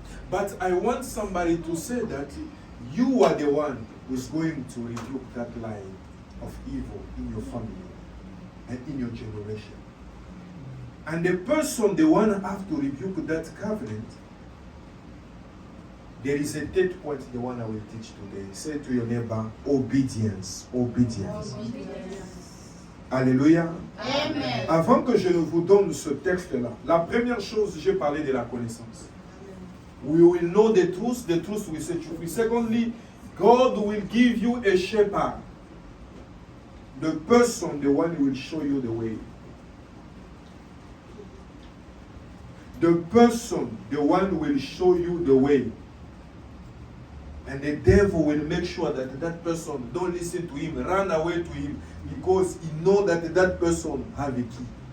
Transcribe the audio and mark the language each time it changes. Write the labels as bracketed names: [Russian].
[English] But I want somebody to say that you are the one who's going to rebuke that line of evil in your family and in your generation. And the person, the one have to rebuke that covenant. There is a third point, the one I will teach today. Say to your neighbor, obedience. Obedience. Alléluia. Amen. [French] Avant que je ne vous donne ce texte-là, la première chose, j'ai parlé de la connaissance. [English] We will know the truth will set you free. Secondly, God will give you a shepherd. The person, the one who will show you the way. The person, the one who will show you the way. And the devil will make sure that that person don't listen to him, run away to him, because he know that that person have a key.